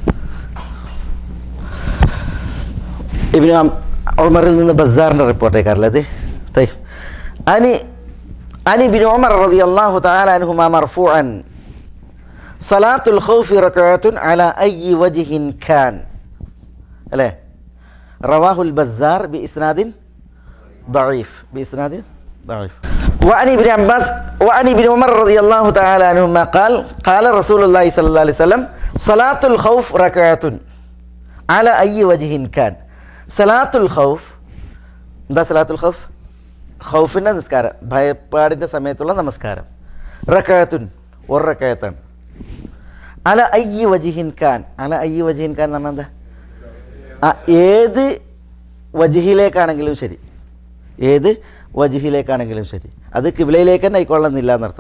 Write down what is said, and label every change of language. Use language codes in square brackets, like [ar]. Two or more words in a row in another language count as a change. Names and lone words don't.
[ml] ഇബ്നു ഉമറിൽ നിന്ന് ബസ്സാറിൻ്റെ റിപ്പോർട്ടേക്കാരല്ലേ അത്? [ar] عن ابن عمر رضي الله تعالى عنهما مرفوعا صلاة الخوف ركعة على أي وجه كان അല്ലേ? رواه البزار بإسناد ضعيف. وعن ابن عمر رضي الله تعالى عنهما قال رسول الله صلى الله عليه وسلم صلاة الخوف ركعة على أي وجه كان. صلاة الخوف [ml] എന്താ? [ar] صلاة الخوف [ml] ഖൗഫിൻ്റെ നിസ്കാരം, ഭയപ്പാടിൻ്റെ സമയത്തുള്ള നമസ്കാരം. റക്അത്തുൻ 1 റക്അത്താണ്. [ar] على أي وجه كان [ml] എന്ന് പറഞ്ഞാൽ എന്താ? ഏത് വജിഹിലേക്കാണെങ്കിലും ശരി, അത് കിബ്ലയിലേക്ക് തന്നെ ആയിക്കൊള്ളുന്നില്ല എന്നർത്ഥം.